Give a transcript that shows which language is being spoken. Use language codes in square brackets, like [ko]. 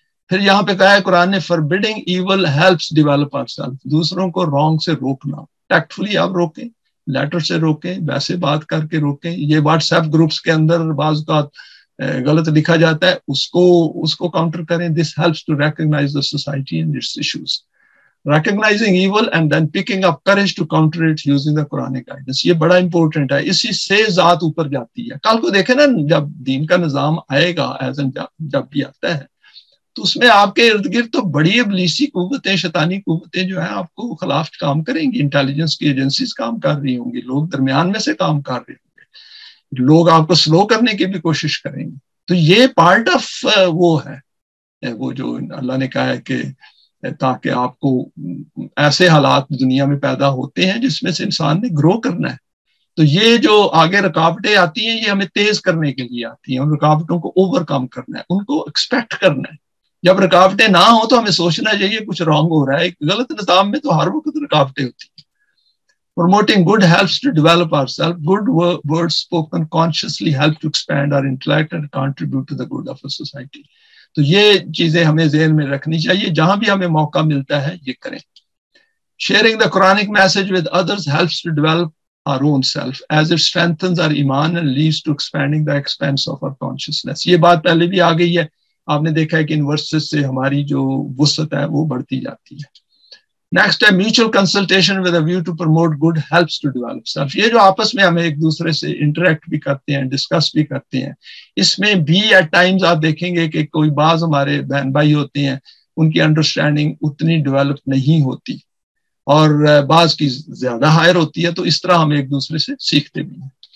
[ur] پھر یہاں پہ کہا ہے قرآن نے [en] forbidding evil helps develop ourselves, [ur] دوسروں کو رانگ سے روکنا. ٹیکٹفلی آپ روکیں, لیٹر سے روکیں, ویسے بات کر کے روکیں. یہ واٹس ایپ گروپس کے اندر بعض اوقات غلط لکھا جاتا ہے, اس کو کاؤنٹر کریں. [en] This helps to recognize the society and its issues. Recognizing evil and then picking up courage to counter it using the Quranic guidance, [ur] یہ بڑا امپورٹنٹ ہے. اسی سے ذات اوپر جاتی ہے. کل کو دیکھیں نا جب دین کا نظام آئے گا جب بھی آتا ہے تو اس میں آپ کے ارد گرد تو بڑی ابلیسی قوتیں, شیطانی قوتیں جو ہیں آپ کو خلاف کام کریں گی. انٹیلیجنس کی ایجنسیز کام کر رہی ہوں گی, لوگ درمیان میں سے کام کر رہے ہوں گے, لوگ آپ کو سلو کرنے کی بھی کوشش کریں گے. تو یہ پارٹ آف وہ ہے, وہ جو اللہ نے کہا ہے کہ تاکہ آپ کو ایسے حالات دنیا میں پیدا ہوتے ہیں جس میں سے انسان نے گرو کرنا ہے. تو یہ جو آگے رکاوٹیں آتی ہیں یہ ہمیں تیز کرنے کے لیے آتی ہیں, اور رکاوٹوں کو اوور کم کرنا ہے, ان کو ایکسپیکٹ کرنا ہے. جب رکاوٹیں نہ ہوں تو ہمیں سوچنا چاہیے کچھ رانگ ہو رہا ہے. ایک غلط نظام میں تو ہر وقت رکاوٹیں ہوتی ہیں. [en] Promoting good helps to develop ourselves. Good words spoken consciously help to expand our intellect and contribute to the good of a society. [ur] تو یہ چیزیں ہمیں ذہن میں رکھنی چاہیے, جہاں بھی ہمیں موقع ملتا ہے یہ کریں. [en] Sharing the Quranic message with others helps to develop our own self as it strengthens our iman and leads to expanding the expanse of our consciousness. [ur] یہ بات پہلے بھی آ گئی ہے, آپ نے دیکھا ہے کہ ان ورسز سے ہماری جو وسعت ہے وہ بڑھتی جاتی ہے. [en] Next ہے mutual consultation with a view to promote good helps to develop self. [ur] یہ جو آپس میں ہمیں ایک دوسرے سے انٹریکٹ بھی کرتے ہیں, ڈسکس بھی کرتے ہیں, اس میں بھی ایٹ ٹائمز آپ دیکھیں گے کہ کوئی بعض ہمارے بہن بھائی ہوتے ہیں, ان کی انڈرسٹینڈنگ اتنی ڈیولپ نہیں ہوتی اور بعض کی زیادہ ہائر ہوتی ہے, تو اس طرح ہم ایک دوسرے سے سیکھتے بھی ہیں.